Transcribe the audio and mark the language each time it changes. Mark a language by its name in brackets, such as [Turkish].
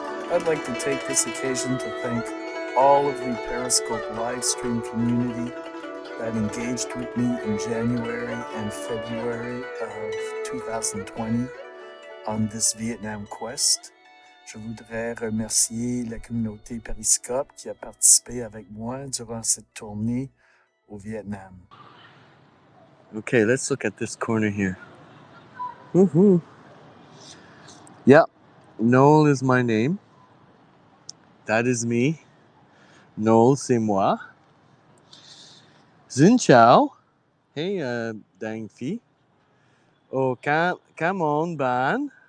[English] I'd like to take this occasion to thank all of the Periscope live stream community that engaged with me in January and February of 2020 on this Vietnam quest. [French] Je voudrais remercier la communauté Periscope qui a participé avec moi durant cette tournée au Vietnam. [English] Okay, let's look at this corner here. Woohoo! Yeah, Noel is my name. That is me. [French] Noel, c'est moi. [Vietnamese] Xin chào. [English] Hey, Dang Phi. Oh, come on, Ban.